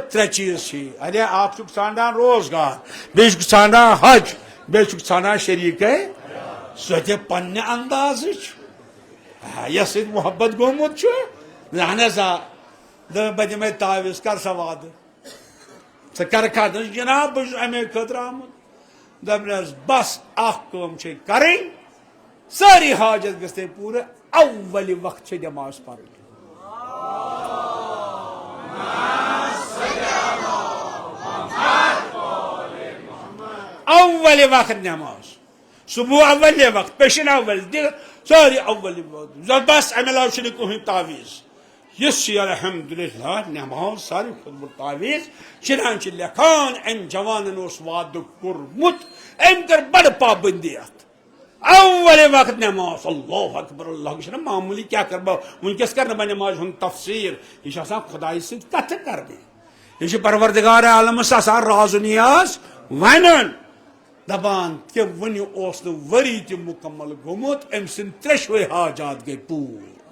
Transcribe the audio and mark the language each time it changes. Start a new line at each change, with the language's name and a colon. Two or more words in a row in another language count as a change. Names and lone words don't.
Kashmiri: ترٛےٚ چیٖز چھی اَدے اکھ چھُکھ ژھانڈان روزگار بیٚیہِ چھُکھ ژھانڈان حج بیٚیہِ چھُکھ ژھانڈان شریٖکے سۄ تہِ پننہِ اندازٕچ یس سۭتۍ محبت گوٚمُت چھُ اہن حظ آ دوٚپمے بہٕ دِمے تعویذ کر سا وعدٕ ژٕ کرکھا دوٚپنس جناب بہٕ چھُس امے خٲطرٕ آمُت دوٚپنس بس اکھ کٲم چھے کرٕنۍ سٲری حاجت گژھِ پوٗرٕ اولہِ وقت چھے نٮ۪ماز پرٕنۍ اول وقت نماز صبح اول وقت پیشن اول ساری اول وقت بس امہ علاوہ چھُنہٕ کٕہٕنۍ تعویذ یُس چھِ الحمدللہ نماز ساروی کھۄتہٕ بوٚڑ تعویذ چنان چھِ لیکھان أمۍ جوانن اوس وعدٕ کوٚرمُت أمۍ کٔر بڑٕ پابندی اتھ اول وقت نماز
Arabic: اللہ اکبر
Kashmiri: اللہ یہ چھُنہ معموٗلی کیٛاہ کرٕ بہٕ وٕنکٮ۪س کرٕ نہٕ بہٕ نمازِ ہُنٛد تفسیٖر یہِ چھُ آسان خۄدایہِ سۭتۍ کتھٕ کرنہِ یہ چھُ پروردگار عالمس آسان راز و نیاز ونُن دپان کہ وُنہِ اوس نہٕ ؤری تہِ مُکمل گوٚمُت أمۍ سٕنٛدۍ ترٛیشوے حاجات گٔے پوٗرٕ